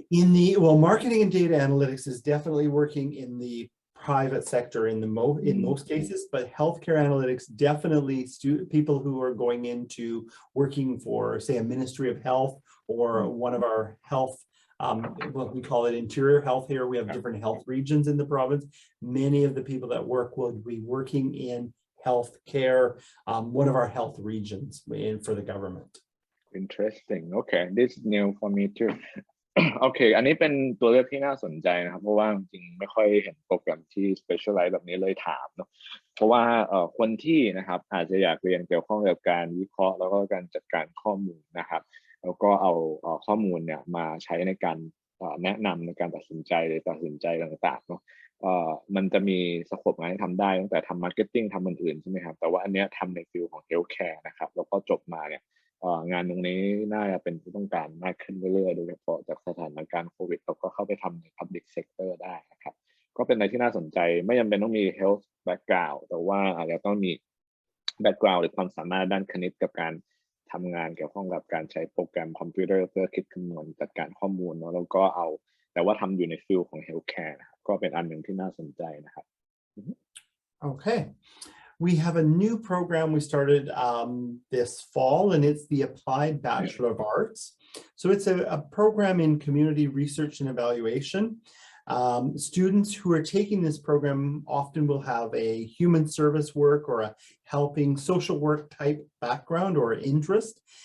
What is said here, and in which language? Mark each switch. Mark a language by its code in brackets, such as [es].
[en] Marketing and data analytics is definitely working in the private sector in most cases, but healthcare analytics definitely people who are going into working for, say, a Ministry of Health or one of our health. What we call it interior health here. We have different health regions in the province. Many of the people that work will be working in healthcare, one of our health regions for the government. Interesting. Okay, this is new for me too. [th] โอเค อันนี้เป็นตัวเลือกที่น่าสนใจนะครับเพราะว่าจริงๆไม่ค่อยเห็นโปรแกรมที่ specialize แบบนี้เลยถามเนาะเพราะว่าคนที่นะครับอาจจะอยากเรียนเกี่ยวข้องกับการวิเคราะห์แล้วก็การจัดการข้อมูลนะครับแล้วก็เอาข้อมูลเนี่ยมาใช้ในการแนะนำในการตัดสินใจหรือตัดสินใจต่างๆเนาะ มันจะมีสโคปงานให้ทำได้ตั้งแต่ทำมาร์เก็ตติ้งทำอื่นๆใช่ไหมครับแต่ว่าอันเนี้ยทำในฟิลของเฮลท์แคร์นะครับแล้วก็จบมาเนี่ยงานตรงนี้น่าจะเป็นที่ต้องการมากขึ้นเรื่อยๆโดยเฉพาะจากสถานการณ์โควิดเราก็เข้าไปทำใน Public Sector ได้นะครับก็เป็นอะไรที่น่าสนใจไม่จำเป็นต้องมี Health Background แต่ว่าอาจจะต้องมี Background หรือความสามารถด้านคณิตกับการทำงานเกี่ยวข้องกับการใช้โปรแกรมคอมพิวเตอร์เพื่อคิดคำนวณจัดการข้อมูลเนาะแล้วก็เอาแต่ว่าทำอยู่ในฟิลของ Healthcare นะครับก็เป็นอันหนึ่งที่น่าสนใจนะครับ [en] Okay. We have a new program we started this fall, and it's the Applied Bachelor of Arts. So it's a program in community research and evaluation. Students who are taking this program often will have a human service work or a helping social work type background or interest.